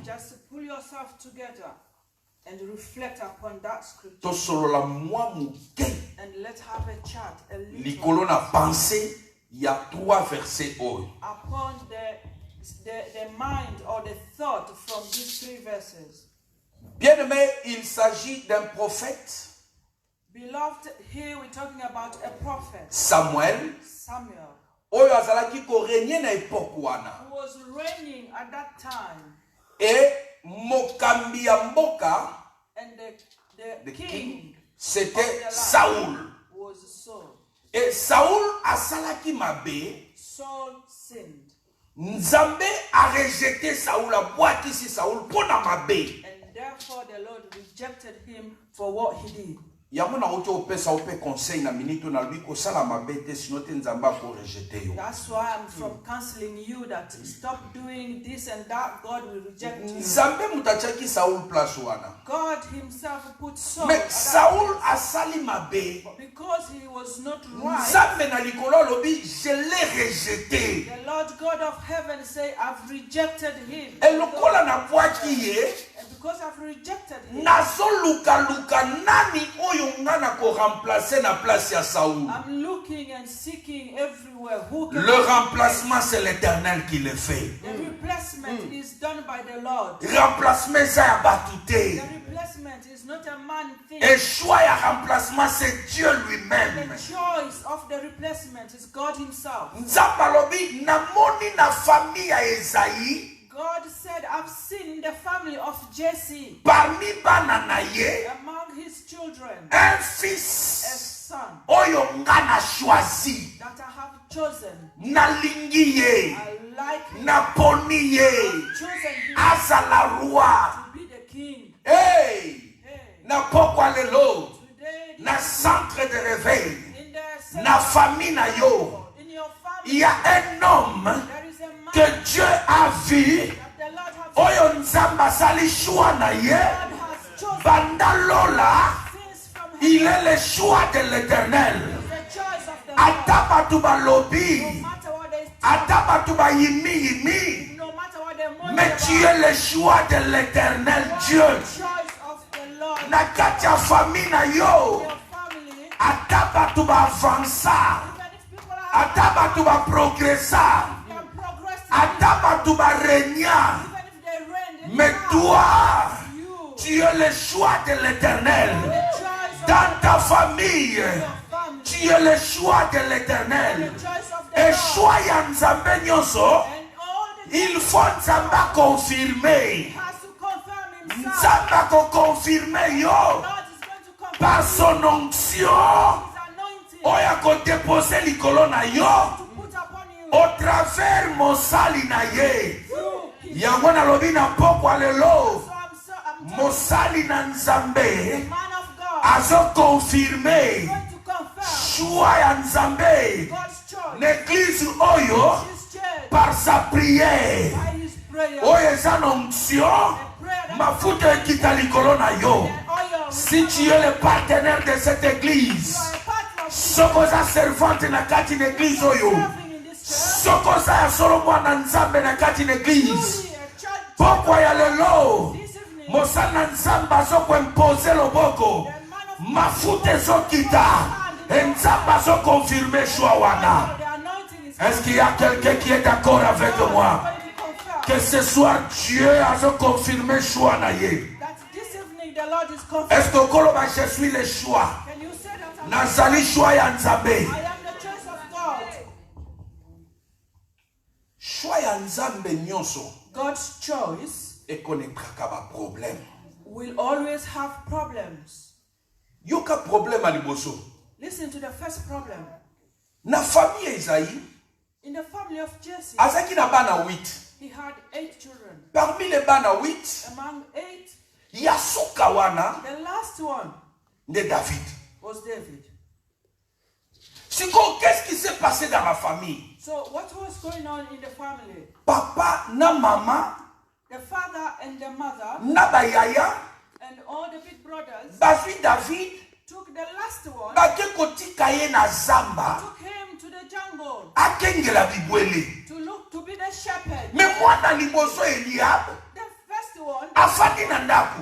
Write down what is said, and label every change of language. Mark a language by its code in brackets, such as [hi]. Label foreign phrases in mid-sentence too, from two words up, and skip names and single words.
[en] Just pull yourself together and reflect upon that scripture. [ln] Tosolola mwa muke. [en] And let's have a chat, a little, [ln] Likolo na pensée, [fr] il y a 3 versets [ln] oyo. [en] upon the mind or the thought from these 3 verses. [fr] Bien-aimé, il s'agit d'un prophète, [en] Beloved, here we're talking about a prophet, Samuel, Samuel, [ln] oyo azalaki ko régner na époque wana. [en] who was reigning at that time. [ln] Et mokambi ya mboka, [en] And the the king king, of [fr] c'était [en] the land [fr] Saoul. [en] was Saul. [ln] Et Saoul asalaki mabe, [en] Saul sinned. [ln] Nzambe a rejeté Saoul, a bwakisi Saoul pona mabe. [en] And therefore the Lord rejected him for what he did. [ln] Yango na uti opesa ope conseil na minito na lui ko sala mabe te sino te Nzamba ko rejeté yo. [en] That's why I'm from counseling you that stop doing this and that. God will reject you. [ln] Nzambe mutachaki Saoul place wana. [en] God himself put Saul [fr] Mais [en] at that [ln] Saoul [en] place. [ln] asali mabe. [en] Because he was not right. [ln] Nzambe na likolo lobi, [fr] je l'ai rejeté. [en] The Lord God of heaven say, I've rejected him. [ln] Et lokola na bwaki ye, [en] And because I've rejected him, [ln] nazo luka nani oyo nga na ko remplacer na place ya Saoul. [en] I'm looking and seeking everywhere. Who can [fr] Le remplacement c'est l'Éternel qui le fait. [en] The replacement is done by the Lord. [ln] Remplacement ça ya batute. [en] The replacement is not a man thing. [fr] Et choix ya remplacement c'est Dieu lui-même. [en] The choice of the replacement is God himself. [ln] Nzamba lobi namoni na famille ya Esaïe. [en] God said, I've seen the family of Jesse, [ln] Parmi bana na ye, [en] among his children, [fr] un [en] a [fr] fils [en] son [ln] oyo nga na choisi, [en] that I have chosen. [ln] na lingi ye, [en] I like him. [ln] na poni ye, [en] Chosen him [ln] azala roi. [en] to be the king. Hey, Hey, [ln] na pokwa lelo, [en] today, [ln] na [fr] centre de réveil, [en] in the [ln] na famille na yo, [en] in your [fr] il [en] family, [fr] y a un homme [en] there is a man [fr] que Dieu a vu, [en] that the Lord has [ln] oyo nzamba sali choix na ye, [en] God has chosen [ln] banda lola, [en] since from [fr] il [en] heaven. [fr] est le choix de l'Éternel. [en] The choice of the Lord. [ln] Ata batu [en] No [ln] balobi, [en] matter what they [ln] ata batu bayimi, [en] no matter what they moan [fr] mais tu es le choix de l'Éternel Dieu. [en] the choice of the Lord. [ln] Na kati ya famille na yo, [en] Your family, [ln] ata batu ba avansa, [en] even if people [ln] ata bato ba progressa, [en] can progress in [ln] ata bato ba régna, [en] even if they reign, [fr] mais toi, [en] you, [fr] tu es le choix de l'Éternel. [en] the choice of [fr] Dans ta famille, [en] your family, [fr] tu es le choix de l'Éternel. [en] the choice of the [fr] Et [en] Lord, [ln] choix ya Nzambe nyonso, [en] and all the [fr] il faut Nzambe confirmer. [en] has to confirm himself. [ln] Nzambe ko confirmer yo [en] God is going to confirm [fr] par son onction. [en] his anointing [ln] Oya ko déposer likolo na yo [en] to put upon you [fr] au travers [ln] mosali na ye. [en] through his. [ln] Yango nalobi na pokwa lelo, [en] So I'm telling [ln] mosali na [en] you, [ln] Nzambe [en] the man of God [ln] azo confirmer [en] is going to confirm [ln] choix ya Nzambe [en] God's choice, [ln] l'église oyo [en] his church, [fr] par sa prière. [en] by his prayer, [ln] Oyo eza na onction, [en] the prayer that [ln] mafuta ekita likolo na yo. [en] and oil. [fr] Si tu es le partenaire de cette église, [en] You are a partner of [ln] soko za servante na kati na église oyo, [en] serving in this church. [ln] soko za ya solo mwana Nzambe na kati na église, [en] Truly a church. [ln] pokwa ya lelo [en] This evening, [ln] mosala na Nzambe azokoimpose loboko, [en] the man of [ln] mafuta ezokita, e Nzambe azokonfirme choix wana. [en] the anointing is [fr] Est-ce qu'il y a quelqu'un qui est d'accord avec moi? [en] going to confirm [fr] Que ce soir Dieu [ln] azokonfirme choix na ye. [en] that this evening the Lord is confirming. [fr] Est-ce que koloba je suis le choix? [en] Can you say that I'm [ln] Nazali choix ya Nzambe. [en] I am the choice of God. [ln] Choix ya Nzambe nyonso [en] God's choice [ln] ekonekaka ba problème. [en] will always have problems. [ln] Yoka problème a liboso. [en] Listen to the first problem. [ln] Na famille Esaïe, [en] In the family of Jesse, [ln] azaki na bana 8. [en] he had 8 children. [fr] Parmi les bana 8, [en] Among 8, [ln] ya suka wana [en] the last one [fr] de David. [en] was David. [fr] Siko, qu'est-ce qui s'est passé dans la famille? [en] So what was going on in the family? [ln] Papa na mama [en] The father and the mother [ln] na bayaya [en] and all the big brothers [ln] bazwi David [en] took the last one, [ln] bake kotika ye na zamba [en] took him to the jungle [ln] akengela bibwele. [en] to look to be the shepherd. [ln] Me mwana liboso Eliab [en] The first one [ln] afandi na ndako.